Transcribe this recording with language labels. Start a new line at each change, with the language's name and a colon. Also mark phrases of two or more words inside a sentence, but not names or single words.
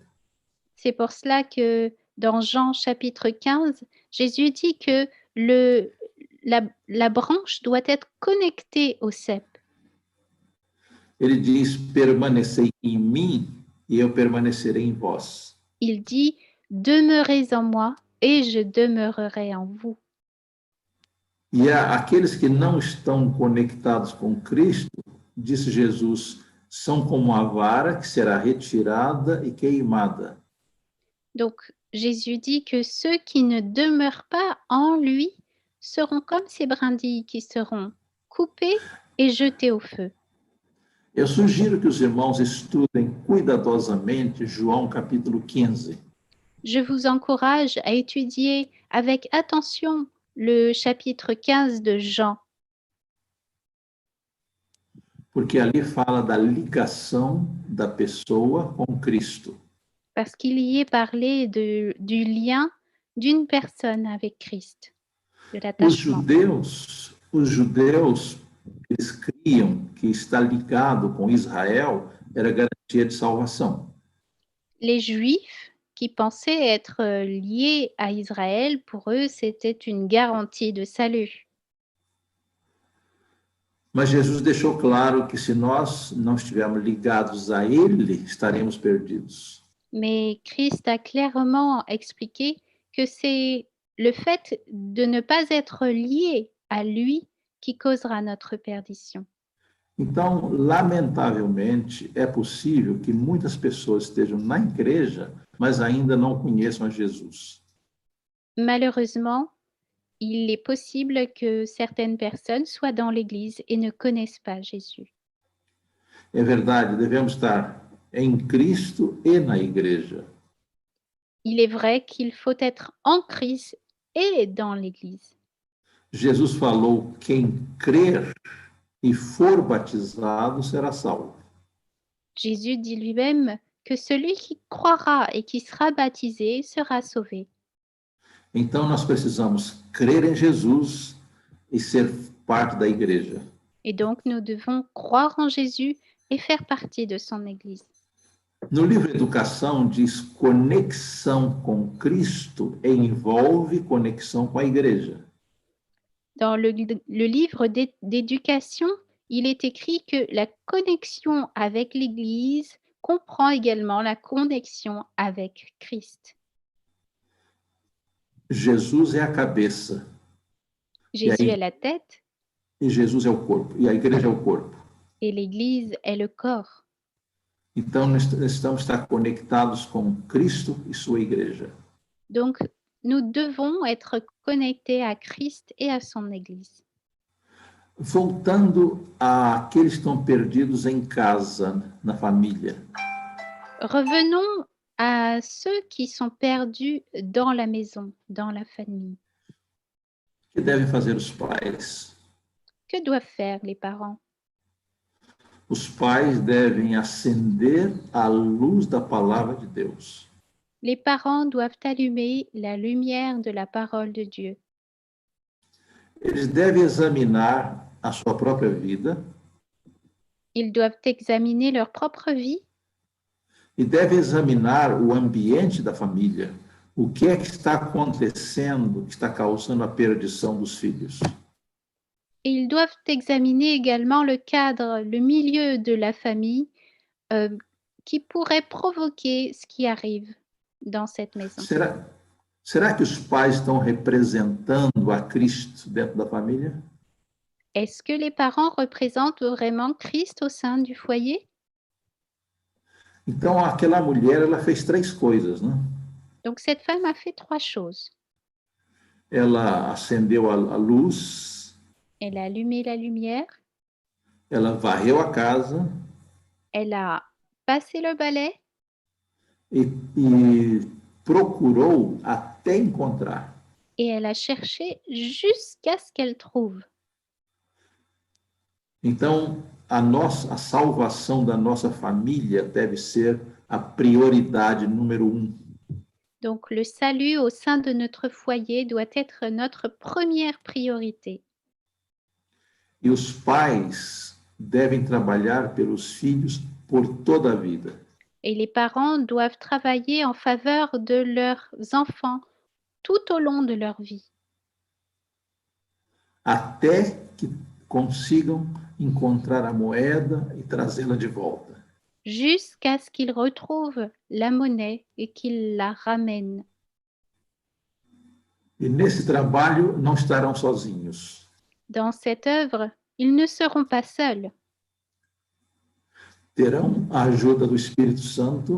French: C'est pour cela que dans Jean chapitre 15, Jésus dit que la branche doit être connectée au cep.
Portuguese: Ele diz: permanecei em mim e eu permanecerei em vós.
French: Il dit, demeurez en moi et je demeurerai en vous.
Portuguese: E aqueles que não estão conectados com Cristo, disse Jesus, são como a vara que será retirada e queimada.
French: Donc, Jésus dit que ceux qui ne demeurent pas en lui seront comme ces brindilles qui seront coupées et jetées au feu.
Portuguese: Eu sugiro que os irmãos estudem cuidadosamente João capítulo 15.
French: Je vous encourage à étudier avec attention le chapitre 15 de Jean,
Portuguese: Porque ali fala da ligação da pessoa com Cristo.
French: parce qu'il y est parlé du lien d'une personne avec Christ, de
Portuguese: Os
French: l'attachement.
Portuguese: judeus, eles criam que estar ligado com Israel era garantia de salvação.
French: Les Juifs qui pensaient être liés à Israël, pour eux, c'était une garantie de salut.
Portuguese: Mas Jesus deixou claro que se nós não estivermos ligados a Ele, estaremos perdidos.
French: Mais Christ a clairement expliqué que c'est le fait de ne pas être lié à lui qui causera notre perdition.
Portuguese: Então, lamentavelmente, é possível que muitas pessoas estejam na igreja, mas ainda não conheçam a Jesus.
French: Malheureusement, il est possible que certaines personnes soient dans l'Église et ne connaissent pas Jésus.
Portuguese: É verdade, devemos estar em Cristo e na igreja.
French: Il est vrai qu'il faut être en Christ et dans l'Église.
Portuguese: Jesus falou: quem crer e for batizado será salvo.
French: Jésus dit lui-même que celui qui croira et qui sera baptisé sera sauvé.
Portuguese: Então, nós precisamos crer em Jesus e ser parte da igreja.
French: Et donc, nous devons croire en Jésus et faire partie de son Église.
Portuguese: No livro Educação diz conexão com Cristo envolve conexão com a igreja.
French: Dans le livre d'éducation, il est écrit que la connexion avec l'Église comprend également la connexion avec Christ.
Portuguese: Jesus é a cabeça.
French: Jésus est la tête
Portuguese: E Jesus é o corpo. E a igreja é o corpo.
French: et l'Église est le corps.
Portuguese: Então, nós estamos estar conectados com Cristo e sua igreja.
French: Donc, nous devons être connectés à Christ et à son Église.
Portuguese: Voltando àqueles que estão perdidos em casa, na família.
French: Revenons à ceux qui sont perdus dans la maison, dans la famille.
Portuguese: O que devem fazer os pais?
French: Que doivent faire les parents?
Portuguese: Os pais devem acender a luz da palavra de Deus.
French: Les parents doivent allumer la lumière de la parole de Dieu.
Portuguese: Eles devem examinar a sua própria vida
French: Ils doivent examiner leur propre vie
Portuguese: e devem examinar o ambiente da família. O que é que está acontecendo que está causando a perdição dos filhos?
French: et ils doivent examiner également le cadre, le milieu de la famille qui pourrait provoquer ce qui arrive dans cette maison.
Portuguese: Será que os pais estão representando a Cristo dentro da família?
French: Est-ce que les parents représentent vraiment Christ au sein du foyer?
Portuguese: Então, aquela mulher, ela fez três coisas, né?
French: Donc cette femme a fait trois choses.
Portuguese: Ela acendeu a luz,
French: Elle a allumé la lumière,
Portuguese: ela varreu a casa
French: elle a passé le balai
Portuguese: e procurou até encontrar.
French: et elle a cherché jusqu'à ce qu'elle trouve.
Portuguese: Então, a salvação da nossa família deve ser a prioridade número 1.
French: Donc le salut au sein de notre foyer doit être notre première priorité.
Portuguese: E os pais devem trabalhar pelos filhos por toda a vida.
French: Et les parents doivent travailler en faveur de leurs enfants tout au long de leur vie,
Portuguese: Até que consigam encontrar a moeda e trazê-la de volta.
French: jusqu'à ce qu'ils retrouvent la monnaie et qu'ils la ramènent.
Portuguese: E nesse trabalho não estarão sozinhos.
French: Dans cette œuvre, ils ne seront pas seuls.
Portuguese: Terão a ajuda do Espírito Santo,